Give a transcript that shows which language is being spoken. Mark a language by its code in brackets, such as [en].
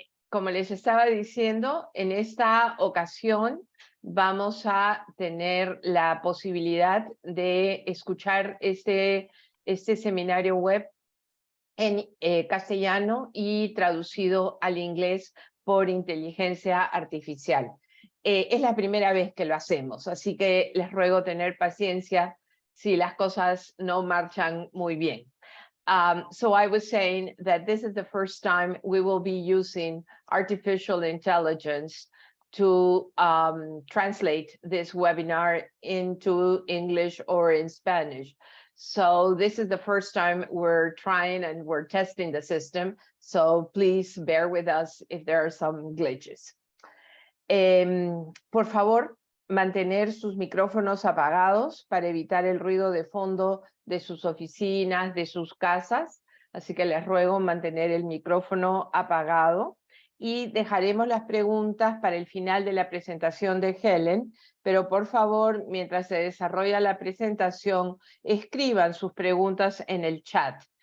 [es] Como les estaba diciendo, en esta ocasión vamos a tener la posibilidad de escuchar este seminario web en castellano y traducido al inglés por inteligencia artificial. Es la primera vez que lo hacemos, así que les ruego tener paciencia si las cosas no marchan muy bien. [en] So I was saying that this is the first time we will be using artificial intelligence to translate this webinar into English or in Spanish. So this is the first time we're trying and we're testing the system. So please bear with us if there are some glitches. [es] Por favor, mantener sus micrófonos apagados para evitar el ruido de fondo de sus oficinas, de sus casas. Así que les ruego mantener el micrófono apagado y dejaremos las preguntas para el final de la presentación de Helen, pero por favor, mientras se desarrolla la presentación, escriban sus preguntas en el chat.